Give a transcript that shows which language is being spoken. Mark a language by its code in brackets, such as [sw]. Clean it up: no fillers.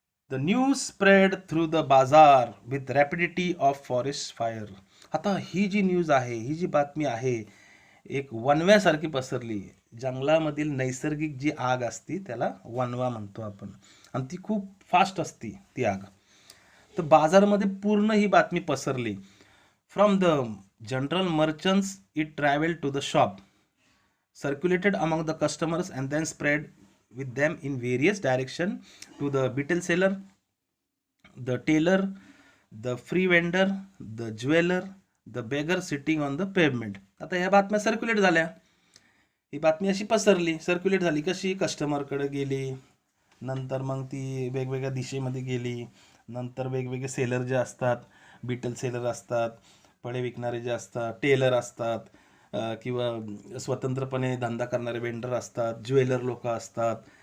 [en] The news spread through the bazaar with rapidity of forest fire. [mr] आता ही जी news आहे, ही जी बातमी आहे, एक वणव्यासारखी पसरली. जंगलामधील नैसर्गिक जी आग असती त्याला वणवा म्हणतो आपण, आणि ती खूप फास्ट असती ती आग. तर बाजारामध्ये पूर्ण ही बातमी पसरली. [en] From the general merchants it travel to the shop, circulated among the customers and then spread with them in various direction to the betel seller, the tailor, the free vendor, the jeweler, the beggar sitting on the pavement. [mr] आता ह्या बातम्या circulate झाल्या. ही बातमी अशी पसरली, circulate झाली. कशी? कस्टमरकडे गेली, नंतर मग ती वेगवेगळ्या दिशेमध्ये गेली. नंतर वेगवेगळे सेलर जे असतात, बिटल सेलर असतात, फळे विकणारे जे असतात, टेलर असतात, किंवा स्वतंत्रपणे धंदा करणारे वेंडर असतात, ज्वेलर लोक असतात.